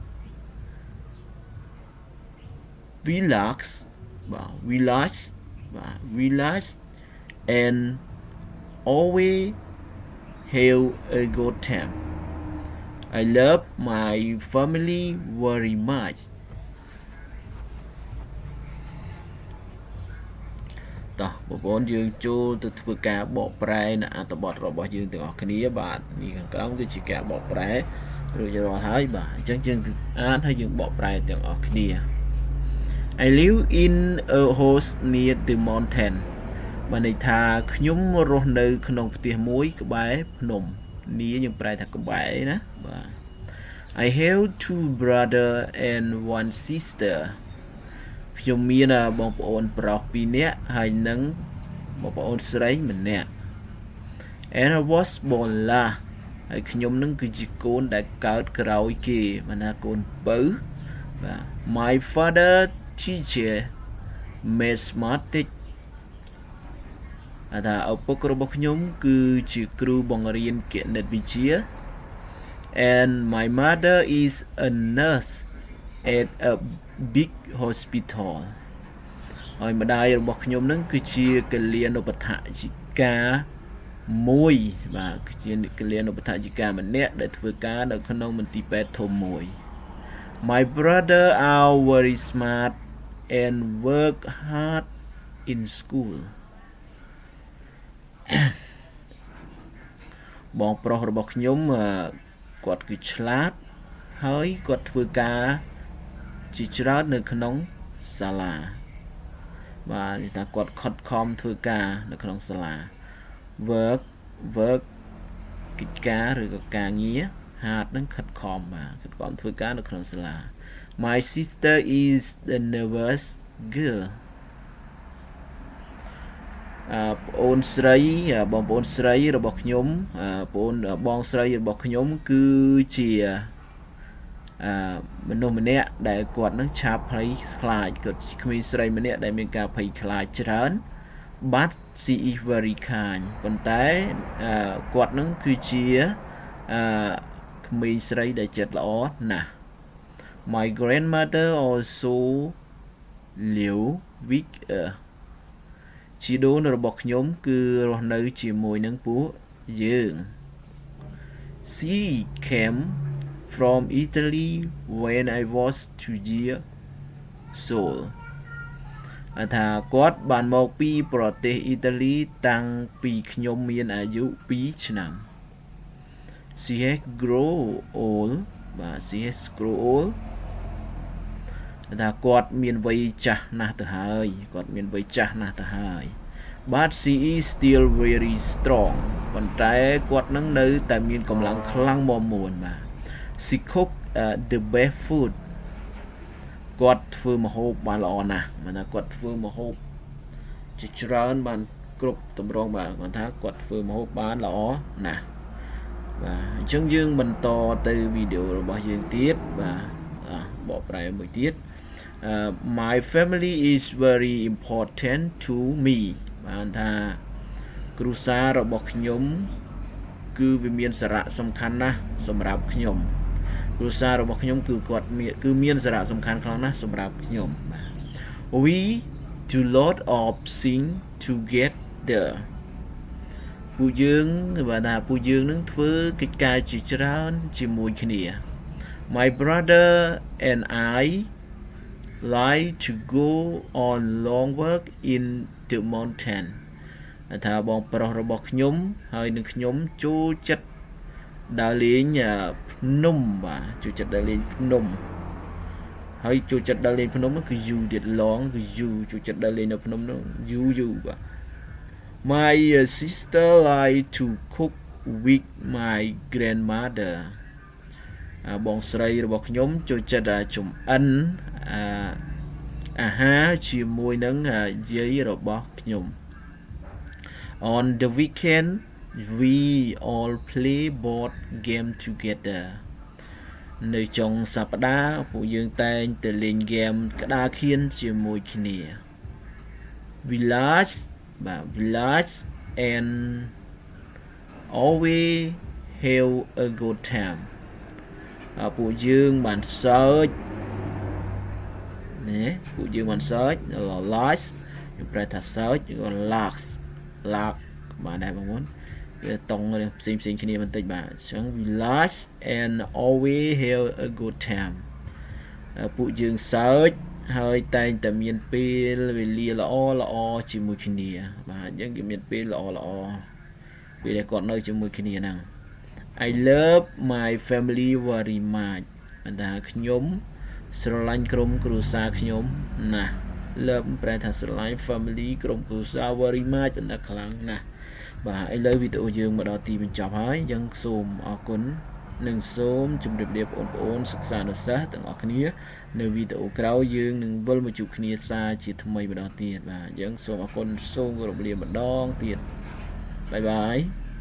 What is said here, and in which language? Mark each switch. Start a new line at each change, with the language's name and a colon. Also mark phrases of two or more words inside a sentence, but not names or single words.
English: We relax and always have a good time. I love my family very much.
Khmer: តោះបងប្អូនយើងចូលទៅធ្វើការបកប្រែនៅអត្ថបទរបស់យើងទាំងអស់គ្នាបាទនេះខាងក្រោមគឺជាការបកប្រែរួចរាល់ហើយបាទអញ្ចឹងយើង អានហើយយើងបកប្រែទាំងអស់គ្នា
English: I live in a house near the mountain
Khmer: បានន័យថាខ្ញុំរស់នៅក្នុងផ្ទះមួយ ក្បែរភ្នំនេះយើងប្រែថាក្បែរណាបាទ
English: I have two brothers and one sister
Khmer: ខ្ញុំមានបងប្អូនប្រុស2នាក់ហើយនឹងបងប្អូនស្រី1នាក់
English: And I was born last
Khmer: ហើយខ្ញុំនឹងគឺជាកូនដែលកើតក្រោយគេបានថាកូនពៅបាទ
English: My father teacher mathematics
Khmer: ថាឪពុករបស់ខ្ញុំគឺជាគ្រូបង្រៀនគណិតវិទ្យា
English: and my mother is a nurse at a big hospital.
Khmer: ហើយម្ដាយរបស់ខ្ញុំនឹងគឺជាកលៀនុបដ្ឋាយិកាមួយបាទគឺជាកលៀនុបដ្ឋាយិកាម្នាក់ដែលធ្វើការនៅក្នុងមន្ទីរពេទ្យធំមួយ
English: My brother are very smart and work hard in school
Khmer: បងប្រុសរបស់ខ្ញុំគាត់គឺឆ្លាតហើយគាត់ធ្វើការជាច្រើននៅក្នុងសាលាបាទនិយាយថាគាត់ខិតខំធ្វើការនៅក្នុងសាលា work កិច្ចការឬក៏ការងារ hard នឹងខិតខំបាទខិតខំធ្វើការនៅក្នុងសាលា
English: My sister is the nervous girl
Khmer: បងប្អូនស្រីរបស់ខ្ញុំបងស្រីរបស់ខ្ញុំគឺជាមនុស្សម្នាក់ដែលគាត់នឹងឆា ប់ភ័យខ្លាចគាត់ក្មេងស្រីម្នាក់ដែលមានការភ័យខ្លាចច្រើន
English: but she is very kind
Khmer: ប៉ុន្តែគាត់នឹងគឺជាក្មេងស្រីដែលចិត្តល្អណាស់
English: My grandmother also live with
Khmer: ជីដូនរបស់ខ្ញុំគឺរស់នៅជាមួយនឹងពួកយើង
English: She came from Italy when I was 2 years old
Khmer: ថាគាត់បានមកពីប្រទេសអ៊ីតាលីតាំងពីខ្ញុំមានអាយុ2ឆ្នាំ
English: She has grown old
Khmer: បាទ
English: She has grown old
Khmer: ថាគាត់មានវ័យចាស់ណាស់ទៅហើយគាត់មានវ័យចាស់ណាស់ទៅ ហើយ
English: But she is still very strong
Khmer: ប៉ុន្តែគាត់នឹងនៅតែមានកម្លាំងខ្លាំងមាំមួនបាទ
English: She cook the best food
Khmer: គាត់ធ្វើម្ហូបបានល្អណាស់មិនថាគាត់ធ្វើម្ហូបជាច្រើនបានគ្រប់តម្រងបាទគាត់ថាគាត់ធ្វើម្ហូបបានល្អណាស់បាទអញ្ចឹងយើងបន្តទៅវីដេអូរបស់យើងទៀតបាទបកប្រែមួយទៀត
English: My family is very important to me
Khmer: បានថាគ្រួសាររបស់ខ្ញុំគឺវាមានសារៈសំខាន់ណាស់សម្រាប់ខ្ញុំគ្រួសាររបស់ខ្ញុំគឺគាត់មានសារៈសំខាន់ខ្លាំងណាស់សម្រាប់ខ្ញុំបាទ
English: We do lot of things together
Khmer: ពួកយើងបាទថាពួកយើងនឹងធ្វើកិច្ចការជាច្រើនជាមួយគ្នា
English: My brother and I like to go on long walk in the mountain
Khmer: ថាបងប្រុសរបស់ខ្ញុំហើយនឹងខ្ញុំចូលចិត្តដើរ លេងភ្នំបាទចូលចិត្តដើរលេងភ្នំហើយចូលចិត្តដើរលេងភ្នំគឺយូរទៀត long គឺយូរចូលចិត្តដើរលេងនៅភ្នំនោះយូរបាទ
English: My sister like to cook with my grandmother
Khmer: បងស្រីរបស់ខ្ញុំចូលចិត្តចម្អិនអាហារជាមួយនឹងយាយរបស់ខ្ញុំ
English: On the weekend we all play board game together
Khmer: នៅចុងសប្តាហ៍ពួកយើងតែងទៅលេងហ្គេមក្តារខៀនជាមួយគ្នា
English: Village and always have a good time
Khmer: ពួកយើងបានសើច ណាពួកយើងបានសើច Lights ខ្ញុំប្រែថាសើចឬ Laugh បាទដែរបងប្អូនវាតង់ផ្សេងគ្នាបន្តិចបាទអញ្ចឹង
English: Village and always have a good time
Khmer: ពួកយើងសើចហើយតែងតែមានពេលវេលាល្អជាមួយគ្នាបាទអញ្ចឹងគេមានពេលល្អពេលដែល គាត់នៅជាមួយគ្នាហ្នឹង
English: I love my family very much
Khmer: ថាខ្ញុំស្រឡាញ់ក្រុមគ្រួសារខ្ញុំ ណាស់ love ប្រែថាស្រឡាញ់ family ក្រុមគ្រួសារ
English: very much
Khmer: ណាស់ខ្លាំងណាស់បាទឥឡូវវីដេអូយើងមកដល់ទីបញ្ចប់ហើយយើងសូមអរគុណនិងសូមជម្រាបលាបងប្អូនសិក្សានុសិស្សទាំងអស់គ្នានៅវីដេអូក្រោយយើងនឹងវិលមកជួបគ្នាសារជាថ្មីម្ដងទៀតបាទយើងសូមអរគុណសូមគោរពលាម្ដងទៀតបាយបាយ